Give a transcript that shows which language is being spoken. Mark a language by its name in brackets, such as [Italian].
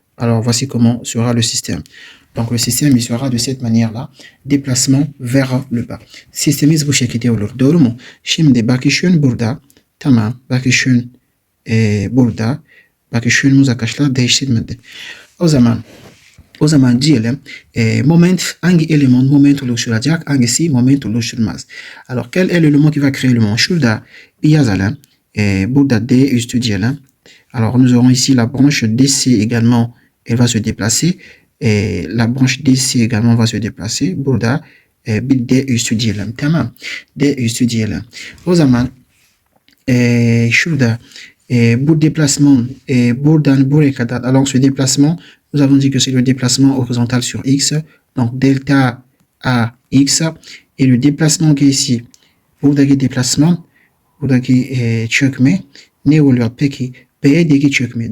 [French] Alors voici comment sera le système. Donc le système il sera de cette manière-là, déplacement vers le bas. [Turkish] Sistemimiz bu şekilde olur. Doğru mu? Şimdi bakışın burada. Tamam. Bakışın burada. Bakışınımız arkadaşlar değiştirmedi. O zaman diyelim moment hangi eleman moment oluşturacak, hangisi moment oluşturmaz. [French] Alors quel est l'élément qui va créer le moment? [Turkish] Şurada bir yazalım. Burada D üstü diyelim. [French] Alors nous aurons ici la branche DC également, elle va se déplacer. La branche DC également va se déplacer. [Turkish] Burada bir D üstü diyelim. Tamam. D üstü diyelim. O zaman şurada bu déplacement buradan buraya kadar [French] along ce déplacement, nous avons dit que c'est le déplacement horizontal sur X, donc delta AX, et le déplacement qui est ici, [Turkish] buradaki déplacement, buradaki çökme, ne oluyor peki? B'deki çökme.